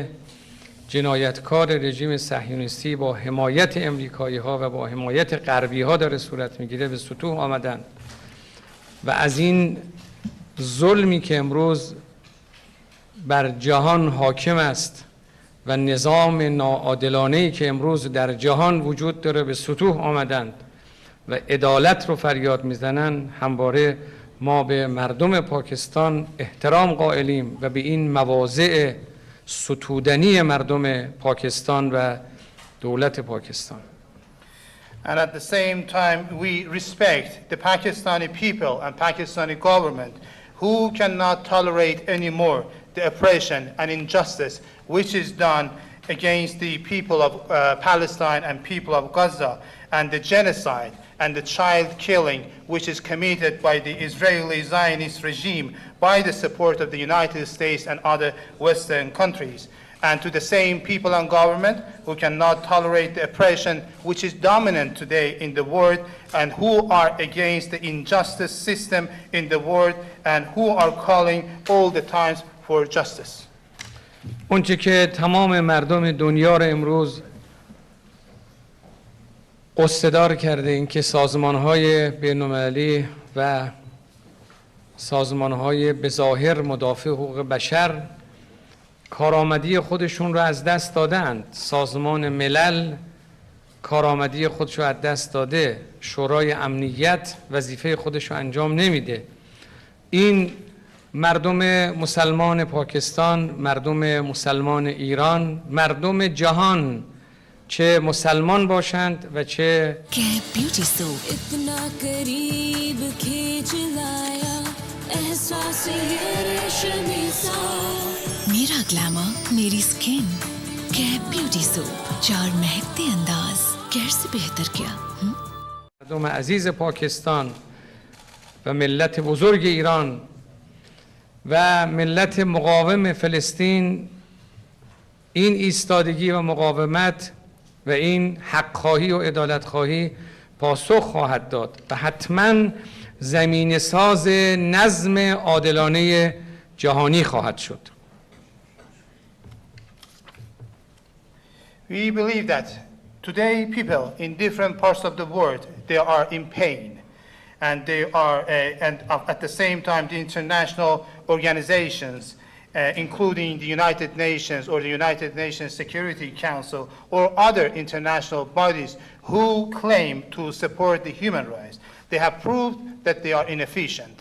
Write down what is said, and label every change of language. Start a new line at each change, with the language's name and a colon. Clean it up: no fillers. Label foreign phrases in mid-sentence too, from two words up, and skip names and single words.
Persian: جنایتکار رژیم صهیونیستی با حمایت امریکایی ها و با حمایت غربی ها داره صورت میگیره، به سطوح آمدند و از این ظلمی که امروز بر جهان حاکم است و نظام ناعادلانه‌ای که امروز در جهان وجود داره به سطوح آمدند و عدالت رو فریاد میزنن. همواره ما به مردم پاکستان احترام قائلیم و به این مواضع ستودنی مردم پاکستان و دولت پاکستان.
English: And at the same time, we respect the Pakistani people and Pakistani government who cannot tolerate anymore the oppression and injustice which is done against the people of Palestine and people of Gaza, and the genocide and the child killing which is committed by the Israeli Zionist regime by the support of the United States and other Western countries. And to the same people and government who cannot tolerate the oppression which is dominant today in the world, and who are against the injustice system in the world, and who are calling all the times for justice.
Persian: اونچه که تمام مردم دنیا را امروز قصه‌دار کرده، این که سازمان‌های بین‌المللی و سازمان‌های به ظاهر مدافع حقوق بشر کارآمدی خودشون رو از دست دادند. سازمان ملل کارآمدی خودش رو از دست داده، شورای امنیت وظیفه خودش رو انجام نمیده. این مردم مسلمان پاکستان، مردم مسلمان ایران، مردم جهان، چه مسلمان باشند و چه
Urdu: بیوتی سوپ اتنا قریب کھینچ لایا احساس یہ ریشمی سا میرا گلیمر میری سکن بیوتی سوپ 4 مہکتے انداز کیسے بہتر کیا.
Persian: مردم عزیز پاکستان و ملت بزرگ ایران و ملت مقاوم فلسطین این ایستادگی و مقاومت و این حق‌خواهی و عدالت‌خواهی پاسخ خواهد داد و حتماً زمین ساز نظم عادلانه جهانی خواهد شد.
English: We believe that today people in different parts of the world, they are in pain, and they are, and at the same time, the international organizations, including the United Nations or the United Nations Security Council or other international bodies who claim to support the human rights, they have proved that they are inefficient.